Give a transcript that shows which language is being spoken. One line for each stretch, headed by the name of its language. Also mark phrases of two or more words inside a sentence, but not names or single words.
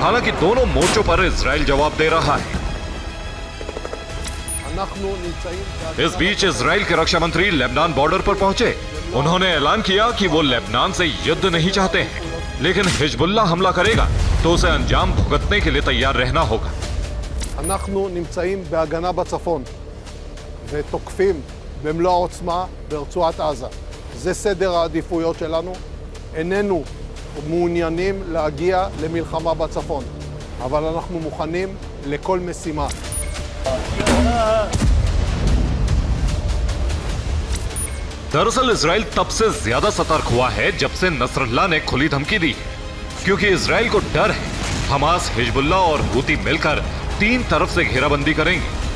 Hindi: हालांकि दोनों मोर्चों पर इजराइल जवाब दे रहा है। इस बीच इजराइल के रक्षा मंत्री लेबनान बॉर्डर पर पहुंचे। उन्होंने ऐलान किया कि वो लेबनान से युद्ध नहीं चाहते हैं, लेकिन हिजबुल्लाह हमला करेगा तो उसे अंजाम भुगतने के लिए तैयार रहना होगा।
Hebrew: אנחנו נמצאים בהגנה בצפון ותוקפים במלוא העוצמה ברצועת עזה. זה סדר העדיפויות שלנו. איננו מעוניינים להגיע למלחמה בצפון, אבל אנחנו מוכנים לכל משימה.
Hindi: दरअसल इजराइल तब से ज्यादा सतर्क हुआ है जब से नसरुल्लाह ने खुली धमकी दी, क्योंकि इजराइल को डर है हमास, हिजबुल्लाह और हूती मिलकर 3 तरफ से घेराबंदी करेंगे।